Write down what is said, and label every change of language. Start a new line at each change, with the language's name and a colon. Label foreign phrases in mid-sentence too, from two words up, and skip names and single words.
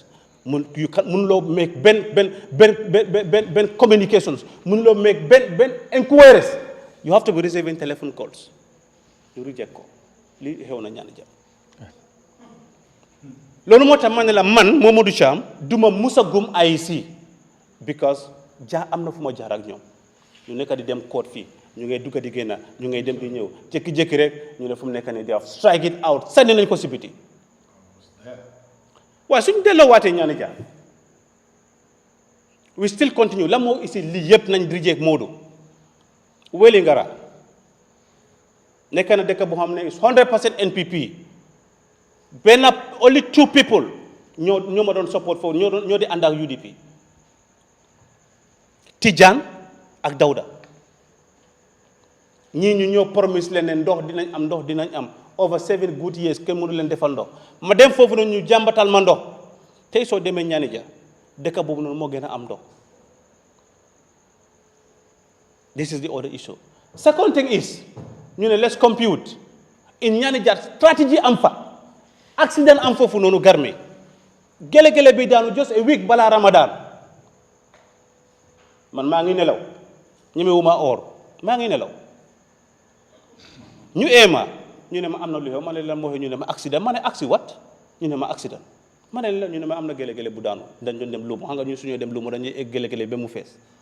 English: you can
Wolof: mënuloo make ben communications mënuloo make ben inquiries
English: you have to be receiving telephone calls you reject
Wolof: ko li xew na ñaan jàmm loolu moo tax ma ne la man Momodou Cham duma musa gum IEC because am na fu ma jaar ak ñoom ñu nekk di dem court fii ñu ngay dugg di génn ñu ngay dem di ñëw jékki-jékki rek ñu ne fu mu nekk nii di wax
English: strike it out
Wolof: sànni nañ ko si biti waaye suñu delloo waatee ñaani jaar
English: we still continue
Wolof: la moo isi lii yëpp nañ rijeek Modou Wellingara nekk na dëkk boo xam ne is 100% NPP benn
English: only 2 people
Wolof: ñoo ma doon support foofu ñoo di ànd ak UDP Tidiane ak Dawda ñii ñu ñoo promise leen ne ndox dinañ am
English: over 7 good years
Wolof: kenn mënu leen defal ndox ma dem foofu noonu ñu jàmbatal ma ndox tey soo demee ñaani ja dëkk boobu noonu moo gën a am ndox
English: this is the other issue. Second thing is
Wolof: ñu ne
English: let's compute in
Wolof: ñaani ja strategy am fa accident am foofu noonu Garmi gele-gele bi daanu
English: just a week
Wolof: balaa Ramadan man maa ngi nelaw ñemewuma or maa ngi nelaw ñu eema ñu ne ma am na lu xew ma ne lan moo xew ñu ne ma accident ma ne what ñu ne ma accident ma ne la ñu ne ma am na gele-gele bu daanu dañ doon dem luumu xam nga ñu suñuy dem luumu dañuy egg gele-gele ba mu fees